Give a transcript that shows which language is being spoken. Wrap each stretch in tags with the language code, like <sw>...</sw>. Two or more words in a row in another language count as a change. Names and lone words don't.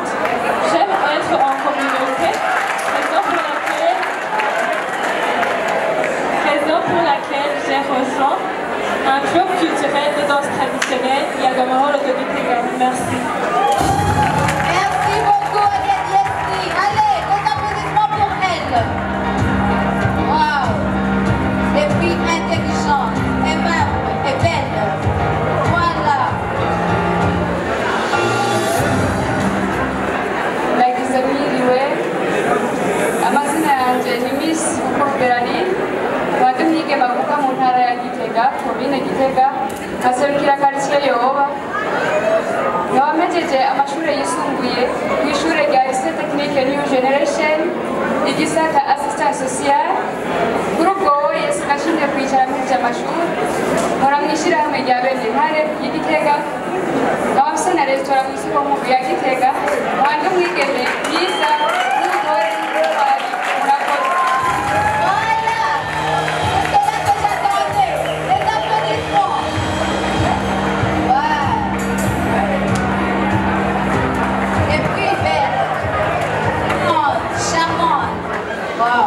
<fr>J'aime être en communauté, raison pour laquelle j'ai rejoint un club culturel de danse traditionnelle, Yagamaholo de Gitega. Merci. Merci beaucoup, Aliadi Esni. Allez, des applaudissements pour elle. Waouh. Et puis intelligente, aimable et belle. Voilà.</fr> <rn>Nagisabiriwe amazina yanjye ni Miss Ukoberani wadumyige bavuka mu ntara ya Gitega, komine Gitega, nkaserukira quartier Yoba. Nkaba mpejeje amashuri yisumbuye ku ishuri rya Lycée Technique New Generation igisata</rn> <fr>assistant social.</fr> <rn>Kuri ubwo wese nashinzwe kwicara muri aya mashuri nkora mu ishyirahamwe rya bene ntare y'Igitega. Nkaba mfise na resitora mu isoko nkuru ya Gitega. Wanjye umwigeme mwiza n'umugore w'intwari. Murakoze.</rn> <fr>Voilà. C'est là que j'attendais. Les applaudissements. Ouais. Et puis belle. Oh, charmante. Waouh.</fr>